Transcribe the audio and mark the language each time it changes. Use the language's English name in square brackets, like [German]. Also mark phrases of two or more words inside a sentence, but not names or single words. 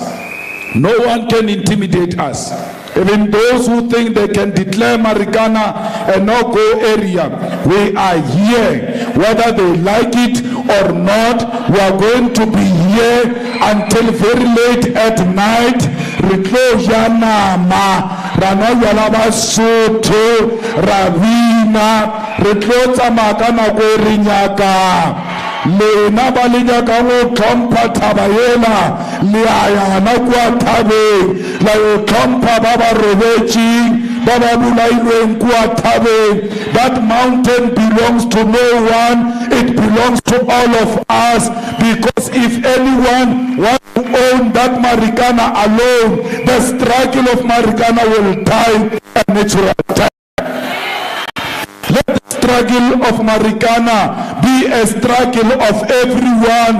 [English] No one can intimidate us. Even those who think they can declare Marikana a no-go area, we are here. Whether they like it or not, we are going to be here until very late at night. [Tswana] Lena balinyaka go tlhompha thaba ela le ayana kwa thabeng la go tlhompha ba ba robetšeng ba ba bolailweng kwa thabeng. [English] That mountain belongs to no one, it belongs to all of us, because if anyone wants to own that Marikana alone, the struggle of Marikana will die a natural death. Let the struggle of Marikana be a struggle of everyone.